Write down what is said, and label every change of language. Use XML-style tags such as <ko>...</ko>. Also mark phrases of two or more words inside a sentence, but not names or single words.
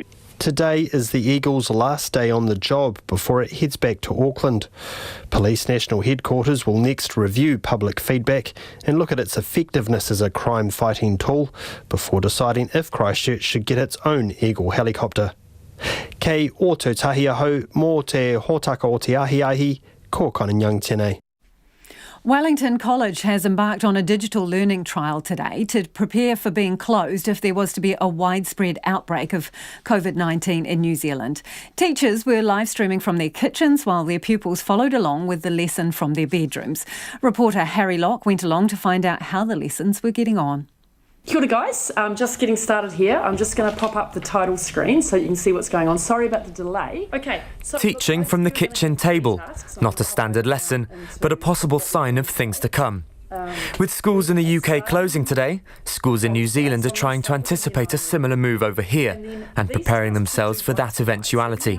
<en>Today is the Eagle's last day on the job before it heads back to Auckland. Police National Headquarters will next review public feedback and look at its effectiveness as a crime-fighting tool before deciding if Christchurch should get its own Eagle helicopter.</en> <mi>Kei o te tahi ahau, mō te hōtaka o te ahi, ko Konanyang tēnei.</mi> <en>Wellington College has embarked on a digital learning trial today to prepare for being closed if there was to be a widespread outbreak of COVID-19 in New Zealand. Teachers were live streaming from their kitchens while their pupils followed along with the lesson from their bedrooms. Reporter Harry Locke went along to find out how the lessons were getting on.</en> <mi>Kia ora</mi> <en>guys, I'm just getting started here. I'm just going to pop up the title screen so you can see what's going on. Sorry about the delay. Okay. So teaching from the kitchen table. Not a standard lesson, but a possible sign of things to come. With schools in the UK closing today, schools in New Zealand are trying to anticipate a similar move over here and preparing themselves for that eventuality.</en>